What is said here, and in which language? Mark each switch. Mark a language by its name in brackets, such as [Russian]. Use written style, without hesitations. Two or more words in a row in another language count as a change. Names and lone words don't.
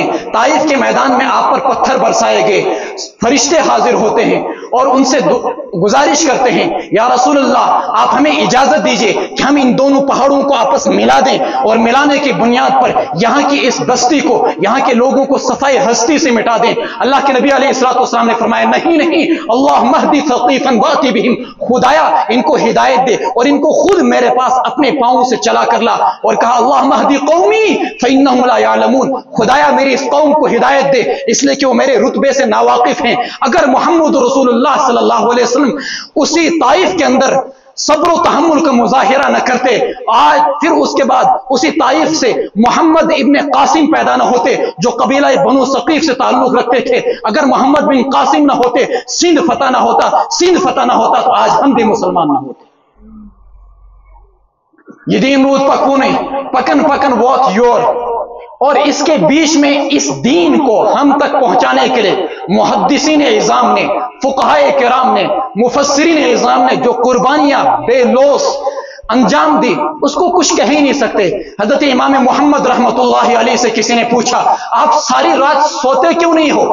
[Urdu] طائف کے میدان میں آپ پر پتھر برسائے گئے, فرشتے حاضر ہوتے ہیں اور ان سے گزارش کرتے ہیں [Arabic] یا رسول اللہ [Urdu] آپ ہمیں اجازت دیجئے کہ ہم ان دونوں پہاڑوں کو آپس ملا دیں اور ملانے کی بنیاد پر یہاں کی اس بستی کو, یہاں کے لوگوں کو صفائی ہستی سے مٹا دیں. اللہ کے نبی [Arabic] علیہ الصلوۃ والسلام [Urdu] نے فرمایا نہیں, [Arabic] اللہم اہدی ثقیفا واتی بہم, [Urdu] خدایا ان کو ہدایت دے اور ان کو خود میرے پاس اپنے پاؤں سے چلا کر لا. اور کہا [Arabic] اللہم اہدی قومی فانہم لا یعلمون, [Urdu] خدایا میری اس قوم کو ہدایت دے اس لیے کہ وہ میرے رتبے سے ناواقف ہیں. اگر محمد رسول اللہ [Arabic] صلی اللہ علیہ وسلم [Urdu] اسی طائف کے اندر صبر و تحمل کا مظاہرہ نہ کرتے, آج پھر اس کے بعد اسی طائف سے محمد ابن قاسم پیدا نہ ہوتے جو قبیلہ بنو ثقیف سے تعلق رکھتے تھے. اگر محمد بن قاسم نہ ہوتے, سندھ فتح نہ ہوتا تو آج ہم بھی مسلمان نہ ہوتے. [Kashmiri] یہ دین رود پکو نہیں, پکن ووت یور. [Urdu] اور اس کے بیچ میں اس دین کو ہم تک پہنچانے کے لیے محدثین اعظام نے, فقہائے کرام نے, مفسرین اعظام نے جو قربانیاں بے لوث انجام دی اس کو کچھ کہہ ہی نہیں سکتے. حضرت امام محمد [Arabic] رحمت اللہ علیہ [Urdu] سے کسی نے پوچھا آپ ساری رات سوتے کیوں نہیں ہو؟